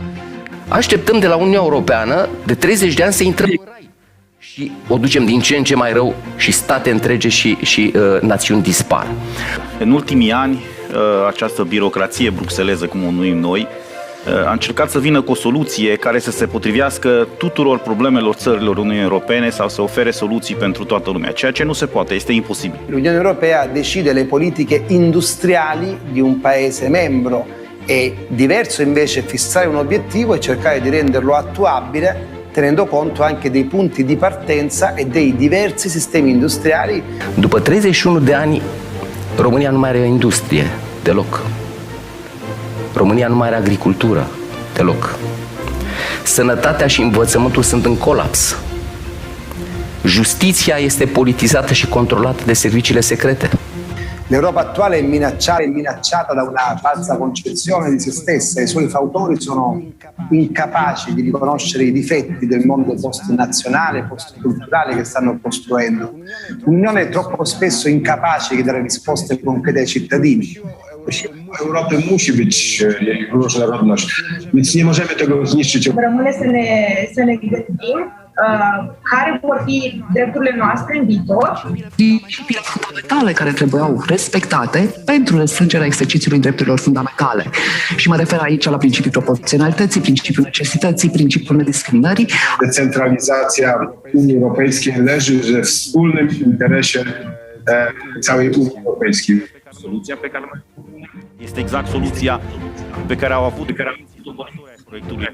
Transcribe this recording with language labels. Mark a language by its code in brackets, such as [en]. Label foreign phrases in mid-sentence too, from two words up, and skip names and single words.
[ro] Așteptăm de la Uniunea Europeană de 30 de ani să intrăm în rai și o ducem din ce în ce mai rău și state întregi și națiuni dispar. În ultimii ani, această birocrație bruxeleză, cum o numim noi, a încercat să vină cu o soluție care să se potrivească tuturor problemelor țărilor Uniunii Europene sau să ofere soluții pentru toată lumea, ceea ce nu se poate, este imposibil. [it] L'Unione Europea decide le politiche industriali di un paese membro. È diverso invece fissare un obiettivo e cercare di renderlo attuabile tenendo conto anche dei punti di partenza e dei diversi sistemi industriali. [ro] După 31 de ani, România nu mai are industrie deloc. România nu mai are agricultură deloc. Sănătatea și învățământul sunt în colaps. Justiția este politizată și controlată de serviciile secrete. [it] L'Europa attuale è minacciata da una falsa concezione di se stessa. I suoi fautori sono incapaci di riconoscere i difetti del mondo post-nazionale, post-culturale che stanno costruendo. Un'Unione troppo spesso incapace di dare risposte concrete ai cittadini. [pl] Europy musi być jej różnorodność, więc nie możemy tego zniszczyć. [ro] Rămâne să ne gândim care vor fi drepturile noastre în viitor. Principiile fundamentale care trebuiau respectate pentru restrângerea exercițiului drepturilor fundamentale. Și mă refer aici la principiul proporționalității, principiul necesității, principiul nediscriminării. [pl] Decentralizacja Unii Europejskiej leży we wspólnym interesie całej Unii Europejskiej. [ro] Soluția pe care este exact soluția pe care au avut proiectului.